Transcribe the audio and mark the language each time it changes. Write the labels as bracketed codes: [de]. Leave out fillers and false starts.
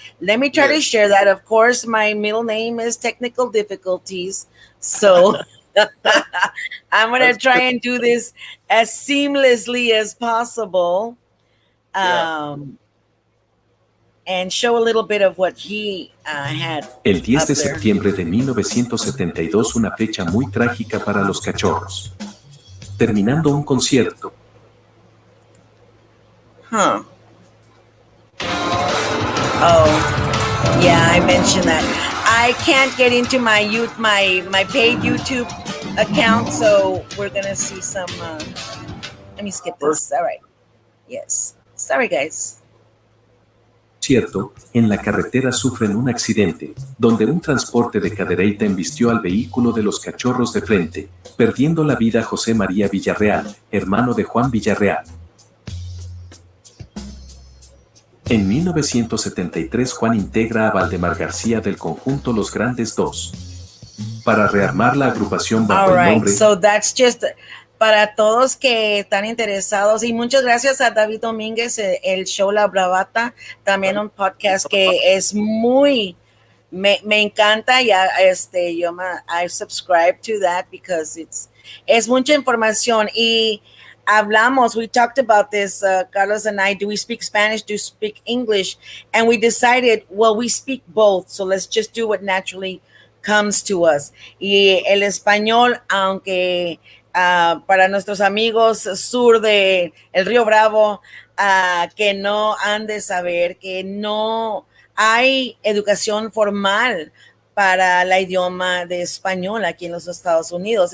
[en] Let me try to share that. Of course, my middle name is Technical Difficulties. So I'm going to try and do this as seamlessly as possible. And show a little bit of what he had. [es] El 10 de septiembre de 1972, una fecha muy trágica para los Cachorros. Terminando un concierto. [en] Oh, yeah, I mentioned that. I can't get into my paid YouTube account, so we're gonna see some. Let me skip this. All right. Yes. Sorry, guys. [es] cierto, en la carretera sufren un accidente, donde un transporte de cadereita embistió al vehículo de los cachorros de frente, perdiendo la vida José María Villarreal, hermano de Juan Villarreal. En 1973 Juan integra a Valdemar García del conjunto Los Grandes Dos. Para rearmar la agrupación bajo el nombre... [en] So that's just [es] para todos que están interesados, y muchas gracias a David Domínguez, el show La Bravata, también un podcast que es muy... Me encanta, ya [en] I subscribe to that because [es] es mucha información, y hablamos, [en] we talked about this, Carlos and I, do we speak Spanish, do we speak English? And we decided, well, we speak both, so let's just do what naturally comes to us. [es] Y el español, aunque para nuestros amigos sur de el Río Bravo, que no han de saber que no hay educación formal para el idioma de español aquí en los Estados Unidos.